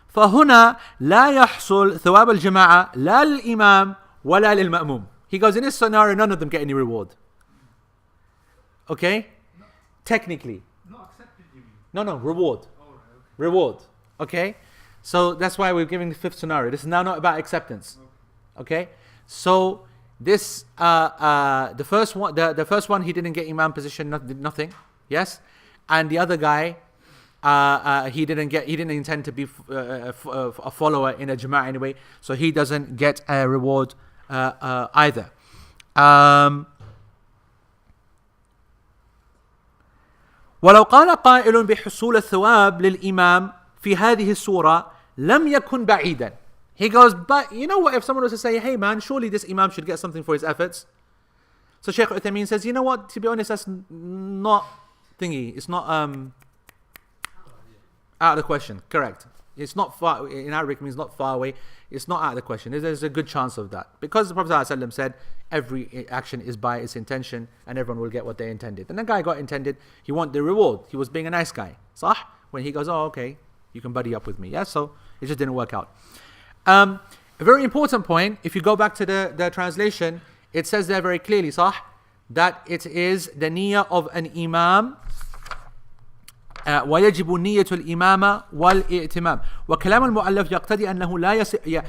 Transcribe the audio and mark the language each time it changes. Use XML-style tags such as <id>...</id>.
<ar>فهنا لا يحصل ثواب الجماعة لا للإمام ولا للمأموم.</ar> <en>He goes, in this scenario, none of them get any reward. Okay? Technically. Not accepted, you mean? No, reward. Oh, right, okay. Reward. Okay? So that's why we're giving the fifth scenario. This is now not about acceptance. Okay? So this, the first one, he didn't get Imam position, did nothing. Yes? And the other guy, he didn't intend to be a follower in a Jama'ah anyway, so he doesn't get a reward either.</en> <ar>ولو قال قائل بحصول الثواب للإمام في هذه السورة لم يكن بعيدا.</ar> <en>He goes, but you know what, if someone was to say, hey man, surely this Imam should get something for his efforts. So Shaykh Uthaymeen says, you know what, to be honest, that's not thingy, it's not out of the question. Correct. It's not far, in Arabic means not far away. It's not out of the question. There's a good chance of that. Because the Prophet ﷺ said, every action is by its intention and everyone will get what they intended. And the guy got intended, he wanted the reward. He was being a nice guy. Sah? When he goes, oh, okay, you can buddy up with me. Yeah, so it just didn't work out. A very important point, if you go back to the translation, it says there very clearly, Sah, that it is the niyyah of an Imam.</en> <ar>ويجب نية الإمامة والإئتمام وكلام المؤلف يقتضي أنه لا يصح.</ar>